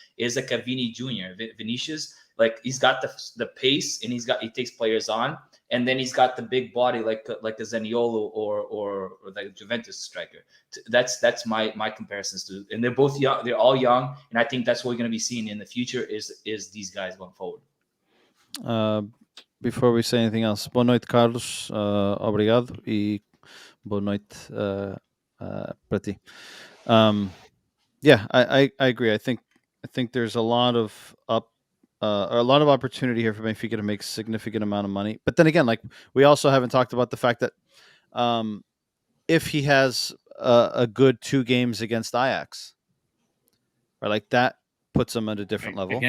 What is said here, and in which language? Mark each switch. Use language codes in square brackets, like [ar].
[en] Is like a Vinicius. Like, he's got the pace, and he takes players on. And then he's got the big body like a Zaniolo or the Juventus striker. That's my comparisons to. And they're both young. They're all young, and I think that's what we're going to be seeing in the future is these guys going forward. Before we say anything else, [pt] boa noite, [en] Carlos. [pt] Obrigado e boa noite para ti. [en] I agree. I think there's a lot of opportunity here for Benfica to make significant amount of money. But then again, like, we also haven't talked about the fact that if he has a good 2 games against Ajax, right, like, that puts him at a different level.